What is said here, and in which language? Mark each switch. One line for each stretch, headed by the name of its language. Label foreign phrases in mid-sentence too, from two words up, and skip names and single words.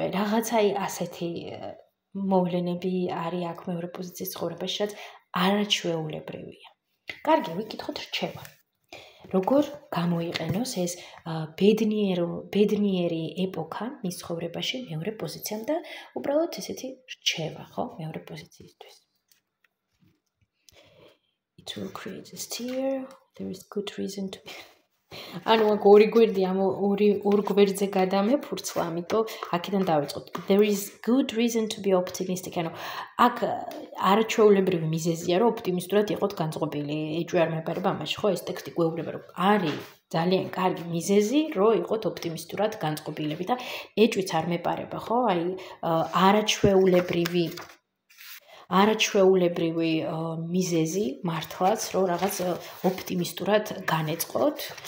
Georgian: რაღაც აი ასეთი მოვლენები არის აქ მეორე პოზიციის ცხოვრებაში, რაც არაჩვეულებრივია. კარგი, ვიკითხოთ რჩევა. როგორ გამოიყენოს ეს ბედნიერი ეპოქა მის ცხოვრებაში მეორე პოზიციამ და უბრალოდ ესეთი რჩევა, ხო, მეორე პოზიციისთვის.
English: It will create a stir. There is good reason to be.
Georgian: ანუ აქ ორი გვერდი ამ ორ გვერდზე გადამეფურცლა, ამიტომ აქედან დავიწყოთ.
English: There is good reason to be optimistic.
Georgian: ანუ აქ არაჩვეულებრივი მიზეზია, რომ ოპტიმისტურად იყოთ განწყობილი. ეჭვი არ მეპარება ამაში, ხო, ეს ტექსტი გვეუბნება, რომ არის ძალიან კარგი მიზეზი, რომ იყოთ ოპტიმისტურად განწყობილები და ეჭვიც არ მეპარება, ხო? აი არაჩვეულებრივი მიზეზი მართლაც, რომ რაღაც ოპტიმისტურად განეწყოთ.